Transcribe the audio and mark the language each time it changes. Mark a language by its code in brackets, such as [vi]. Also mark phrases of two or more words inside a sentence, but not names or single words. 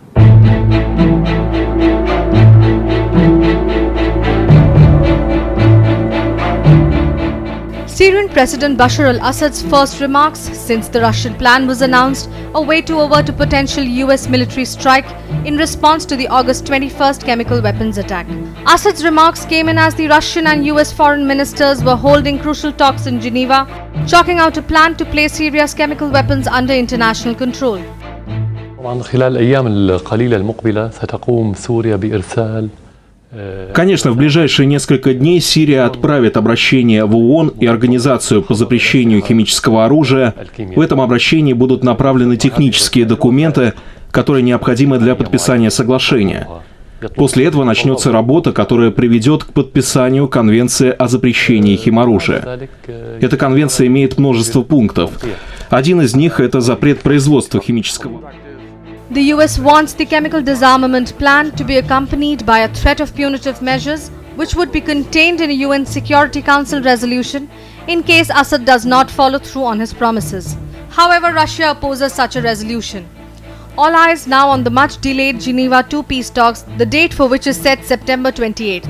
[en] Syrian President Bashar al-Assad's first remarks since the Russian plan was announced, a way to avert a potential US military strike in response to the August 21st chemical weapons attack. Assad's remarks came in as the Russian and US foreign ministers were holding crucial talks in Geneva, chalking out a plan to place Syria's chemical weapons under international control. [ar] خلال الأيام القليلة المقبلة ستقوم سوريا بإرسال [ru] Конечно, в ближайшие несколько дней Сирия отправит обращение в ООН и Организацию по запрещению химического оружия. В этом обращении будут направлены технические документы, которые необходимы для подписания соглашения. После этого начнется работа, которая приведет к подписанию Конвенции о запрещении химоружия. Эта конвенция имеет множество пунктов. Один из них – это запрет производства химического оружия. [en] The US wants the chemical disarmament plan to be accompanied by a threat of punitive measures, which would be contained in a UN Security Council resolution in case Assad does not follow through on his promises. However, Russia opposes such a resolution. All eyes now on the much-delayed Geneva II peace talks, the date for which is set September 28th.